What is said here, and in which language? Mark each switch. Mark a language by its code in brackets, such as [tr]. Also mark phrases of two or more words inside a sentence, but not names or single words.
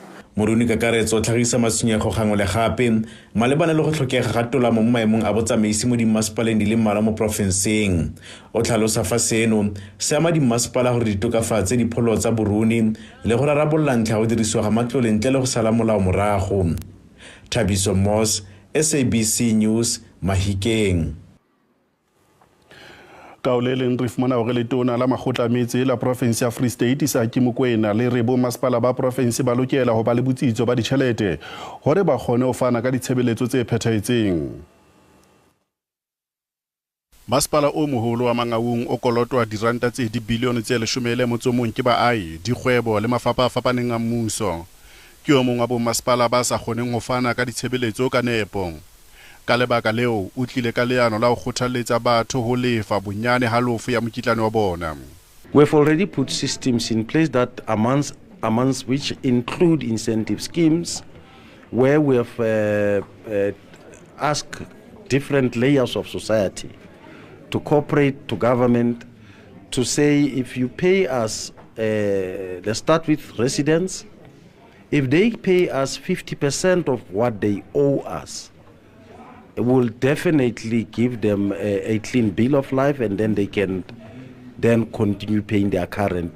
[tn] Moruni kakaretso tlhagisa matshwenyego gangwe le gape malebana le go tlhokega ga tolamo mo maemong a botsamaisi mo dimmasepaleng di le mmalwa mo provinseng. O tlhalosa fa seno se ama dimmasepala gore ditokafatse dipholo tsa boruni le go rarabolla ntlha go dirisiwa ga matlole ntle le go sala molao morago. Thabiso Moss, SABC News, Mahikeng. [st] Kaoleleng re fumana hore letona la makgotla metse la province ya Free State sa ke Mokoena le re bommasepala ba province ba lokela ho ba le botsitso ba ditjhelete hore ba kgone ho fana ka ditshebeletso tse phethahetseng. Masepala o moholo wa Mangaung o kolotwa diranta tse dibilione tse 11 ke baahi, dikgwebo le mafapha a fapaneng a mmuso. Ke o mong wa bommasepala ba sa kgoneng ho fana ka ditshebeletso ka nepo. Ka lebaka leo o tlile ka leano la go kgothaletsa batho ho lefa bonyane halofo ya mokitlane wa bona. [en] We've already put systems in place that amounts which include incentive schemes where we have asked different layers of society to cooperate to government to say, if you pay us, let's start with residents, if they pay us 50% of what they owe us, will definitely give them a clean bill of life, and then they can then continue paying their current.